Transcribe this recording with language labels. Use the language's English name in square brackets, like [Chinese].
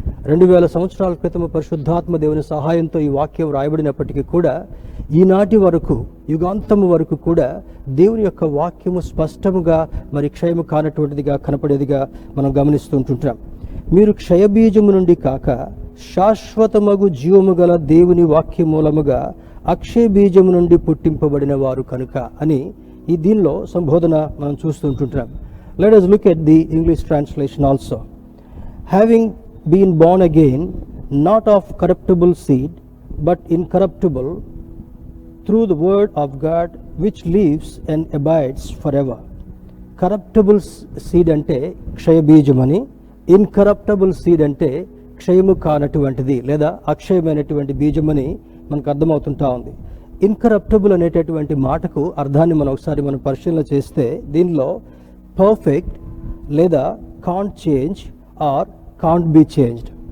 [Telugu] 2000 సంవత్సరాల క్రితం పరిశుద్ధాత్మ దేవుని సహాయంతో ఈ వాక్యం రాయబడినప్పటికీ కూడా ఈనాటి వరకు, యుగాంతము వరకు కూడా దేవుని యొక్క వాక్యము స్పష్టముగా మరి క్షయము కానటువంటిదిగా కనపడేదిగా మనం గమనిస్తూ ఉంటుంటాం. మీరు క్షయబీజము నుండి కాక శాశ్వతమగు జీవము గల దేవుని వాక్య మూలముగా అక్షయ బీజము నుండి పుట్టింపబడిన వారు కనుక అని ఈ దీనిలో సంబోధన మనం చూస్తుంటుంటాం. [English] Let us look at the English translation also. Having been born again, not of corruptible seed, but incorruptible, through the word of God, which lives and abides forever. [Telugu] Corruptible seed అంటే క్షయ బీజమని, ఇన్కరప్టబుల్ సీడ్ అంటే క్షయము కానటువంటిది లేదా అక్షయమైనటువంటి బీజమని మనకు అర్థమవుతుంటా ఉంది. Incorruptible అనేటటువంటి మాటకు అర్థాన్ని మనం పరిశీలన చేస్తే దీనిలో పర్ఫెక్ట్ లేదా [English] Can't change or can't be changed.